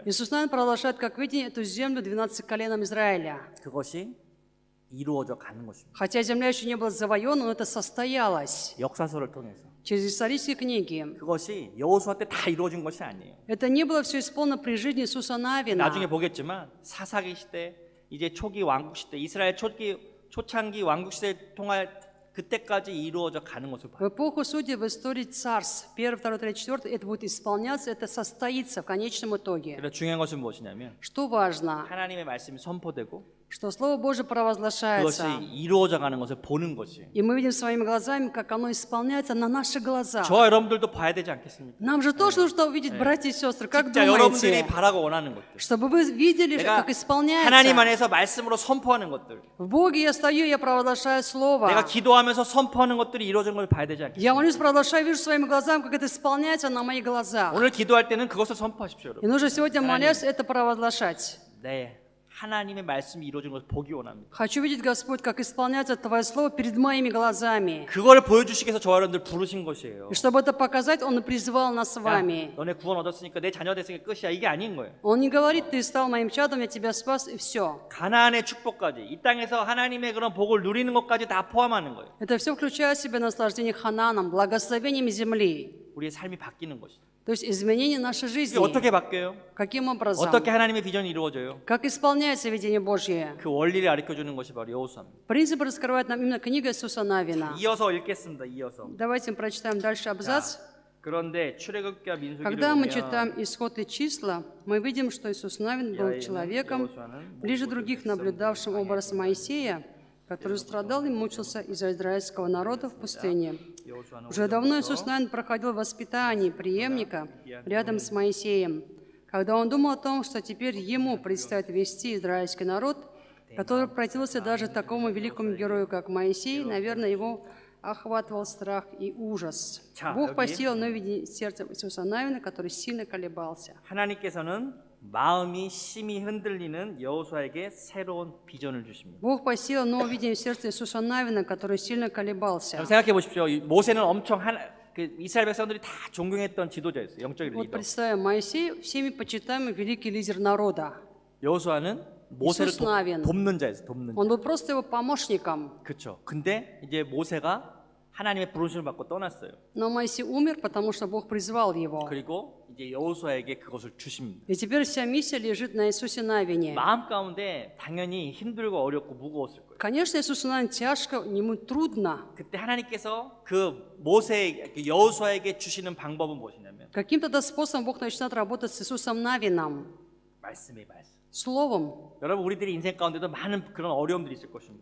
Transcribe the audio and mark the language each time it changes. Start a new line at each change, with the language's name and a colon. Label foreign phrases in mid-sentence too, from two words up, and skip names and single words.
Russian: Иисус Навин продолжает, как видите, эту землю 12 коленам Израиля.
Korean: 그것이 이루어져 가는 것입니다.
Russian: Хотя земля еще не была завоевана, но это состоялось
Korean: 역사서를 통해서.
Russian: через исторические книги.
Korean: 그것이 여호수아 때 다 이루어진 것이 아니에요.
Russian: Это не было все исполнено при жизни Иисуса Навина.
Korean: 나중에 보겠지만 사사기 시대, 이제 초기 왕국 시대, 이스라엘 초창기 왕국 시대 통할 그때까지 이루어져 가는 것을
Russian: В
Korean: 봐요.
Russian: эпоху судей, в истории царств, 1, 2, 3, 4, это будет исполняться, это состоится в конечном итоге.
Korean: 그래서 중요한 것은 무엇이냐면
Russian: Что важно?
Korean: 하나님의 말씀이 선포되고
Russian: Что Слово Божие
Korean: 그것이
Russian: провозглашается.
Korean: 이루어져 가는 것을 보는 것이에요.
Russian: И мы видим своими глазами, как оно исполняется на наших глазах.
Korean: 저와 여러분들도 봐야 되지 않겠습니까?
Russian: Нам же тоже нужно увидеть, братья и сестры, как
Korean: 진짜 여러분들이
Russian: думаете?
Korean: 바라고 원하는 것들.
Russian: Чтобы вы видели,
Korean: 내가
Russian: как исполняется.
Korean: 하나님 안에서 말씀으로 선포하는 것들.
Russian: В Боге я стою, я провозглашаю Слово.
Korean: 내가 기도하면서 선포하는 것들이 이루어지는 걸 봐야 되지 않겠습니까?
Russian: Я молюсь, провозглашаю, вижу своими глазами, как это исполняется на моих глазах.
Korean: 오늘 기도할 때는 그것을 선포하십시오,
Russian: И
Korean: 여러분.
Russian: нужно сегодня, молясь, это провозглашать.
Korean: 네, 하나님의 말씀이 이루어지는 것을 보기 원합니다.
Russian: Хочу видеть, Господь, как исполняется Твое Слово перед моими глазами.
Korean: 그거를 보여주시기 위해서 저와 여러분들 부르신 것이에요.
Russian: И чтобы это показать, Он и призвал нас с
Korean: 야,
Russian: вами.
Korean: 너네 구원 얻었으니까 내 자녀 됐으니까 끝이야. 이게 아닌 거예요.
Russian: Он не говорит, ты стал моим чадом, я тебя спас, и все.
Korean: 가나안의 축복까지 이 땅에서 하나님의 그런 복을 누리는 것까지 다 포함하는 거예요.
Russian: Это все включает в себя наслаждение Хананом, благословением земли.
Korean: 우리의 삶이 바뀌는 것이죠.
Russian: То есть изменение нашей
Korean: 이게
Russian: жизни.
Korean: 어떻게 바뀌어요?
Russian: Каким образом?
Korean: 어떻게 하나님의 비전이 이루어져요?
Russian: Как исполняется видение Божье?
Korean: 그 원리를 가르쳐 주는 것이 바로 여호수아입니다.
Russian: Принципы раскрывает нам именно книга Иисуса Навина.
Korean: 이어서 읽겠습니다. 이어서.
Russian: Давайте прочитаем дальше абзац.
Korean: 그런데 출애굽기와 민수기를
Russian: Когда мы
Korean: 보면
Russian: читаем Исход и числа, мы видим, что Иисус Навин был человеком, ближе других наблюдавшим образ Моисея, который страдал и мучился из-за израильского народа в пустыне. Уже давно Иисус Навин проходил воспитание преемника рядом с Моисеем, когда он думал о том, что теперь ему предстоит вести израильский народ, который противился даже такому великому герою, как Моисей, наверное, его охватывал страх и ужас.
Korean: 자,
Russian: Бог
Korean: 여기.
Russian: посеял новое видение в сердце Иисуса Навина, который сильно колебался.
Korean: 하나님께서는 마음이 심히 흔들리는 여호수아에게 새로운 비전을 주십니다.
Russian: Бог посеял новое видение в сердце Иисуса Навина, который сильно колебался.
Korean: 여러분 생각해 보십시오. 이 모세는 엄청 그 이스라엘 백성들이 다 존경했던 지도자였어요. 영적인
Russian: Вот
Korean: 리더.
Russian: представим, Моисей, всеми почитаемый великий лидер народа.
Korean: 여호수아는 모세를 이수스 나빈. 돕는 자였어요. 돕는 자.
Russian: Он был просто его помощником.
Korean: 그렇죠. 근데 이제 모세가 하나님의 부르심을 받고 떠났어요.
Russian: Но Моисей умер, потому что Бог призвал его.
Korean: 그리고 이제 여호수아에게 그것을 주십니다.
Russian: И теперь вся миссия лежит на Иисусе Навине.
Korean: 마음 가운데 당연히 힘들고 어렵고 무거웠을 거예요.
Russian: Конечно, Иисусу Навин тяжко, ему трудно.
Korean: 그때 하나님께서 그 모세, 그 여호수아에게 주시는 방법은 무엇이냐면
Russian: Каким-то способом Бог начинает работать с Иисусом Навином,
Korean: 말씀의 말씀.
Russian: Словом.
Korean: 여러분 우리들이 인생 가운데도 많은 그런 어려움들이 있을 것입니다.